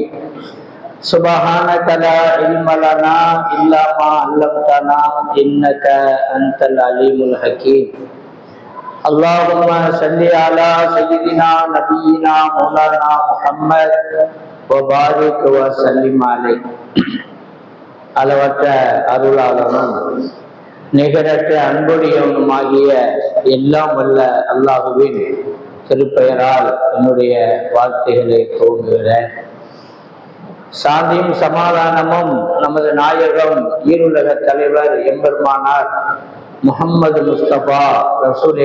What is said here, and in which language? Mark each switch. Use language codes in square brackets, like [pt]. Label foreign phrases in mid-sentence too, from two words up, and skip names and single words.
[ar] سبحانك لا علم لنا الا ما علمتنا انك انت العليم الحكيم. اللهم صل على سيدنا نبينا مولانا محمد وبارك وسلم عليه. [ta] அளவற்ற அருளாளனும் நிகரற்ற அன்புடையவனுமாகிய எல்லாம் வல்ல அல்லாஹுவின் திருப்பெயரால் என்னுடைய வார்த்தைகளை துவங்குகிறேன். சாந்தியும் சமாதானமும் நமது நாயகம் ஈருலக தலைவர் எம்பெருமானார் முஹம்மது முஸ்தபா ரசூலே